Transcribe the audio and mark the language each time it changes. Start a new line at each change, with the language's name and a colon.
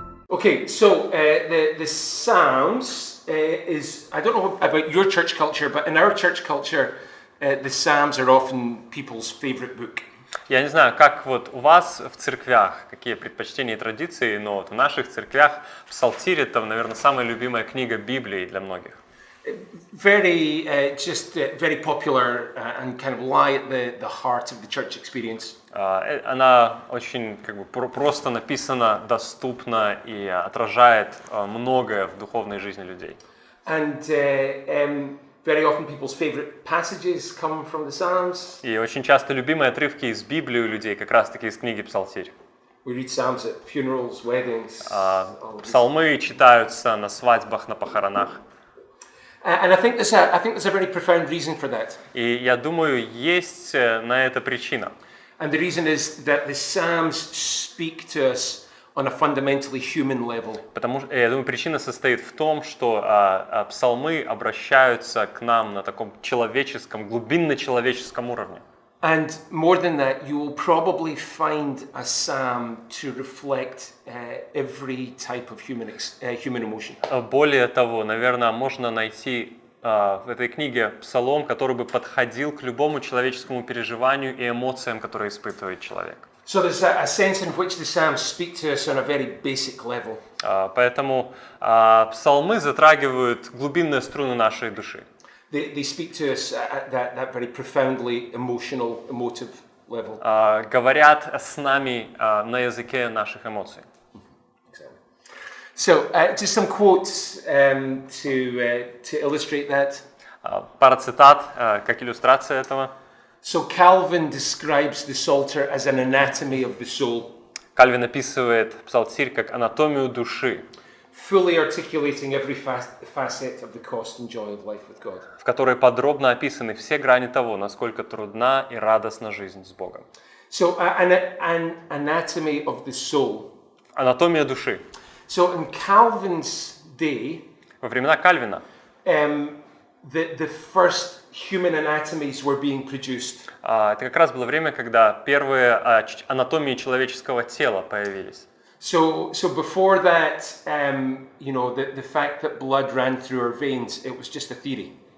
English: Okay, so the Psalms is, I don't know about your church culture, but in our church culture, the Psalms are often people's favorite book.
Russian: Я не знаю, как вот у вас в церквях, какие предпочтения и традиции, но вот в наших церквях Псалтирь — это, наверное, самая любимая книга Библии для многих.
English: Very, very popular and kind of lie at the heart of the church experience.
Russian: Она очень как бы просто написана, доступна и отражает многое в духовной жизни людей.
English: And very often people's favorite passages come from the Psalms.
Russian: И очень часто любимые отрывки из Библии у людей как раз-таки из книги Псалтирь.
English: We read Psalms at funerals, weddings.
Russian: Псалмы читаются на свадьбах, на похоронах.
English: And I think there's a very profound reason for that.
Russian: И я думаю, есть на это причина.
English: And the reason is that the Psalms speak to us on a fundamentally human level.
Russian: Потому что, я думаю, причина состоит в том, что псалмы обращаются к нам на таком человеческом, глубинно-человеческом уровне.
English: And more than that, you will probably find a psalm to reflect every type of human emotion.
Russian: Более того, наверное, можно найти в этой книге псалом, который бы подходил к любому человеческому переживанию и эмоциям, которые испытывает человек.
English: So there's a sense in which the psalms speak to us on a very basic level.
Russian: Поэтому псалмы затрагивают глубинные струны нашей души.
English: They speak to us at that very profoundly emotive level.
Russian: Говорят с нами на языке наших эмоций.
English: So, just some quotes to illustrate that.
Russian: Пара цитат как иллюстрация этого.
English: So Calvin describes the Psalter as an anatomy of the soul.
Russian: Кальвин описывает Псалтирь как анатомию души,
English: fully articulating every facet of the cost and joy of life with God.
Russian: В которой подробно описаны все грани того, насколько трудна и радостна жизнь с Богом.
English: So an anatomy of the soul.
Russian: Анатомия души.
English: So in Calvin's day,
Russian: Во времена Кальвина
English: the first human anatomies were being produced.
Russian: это как раз было время, когда первые анатомии человеческого тела появились.
English: So before that, the fact that blood ran through our veins, it was just a theory.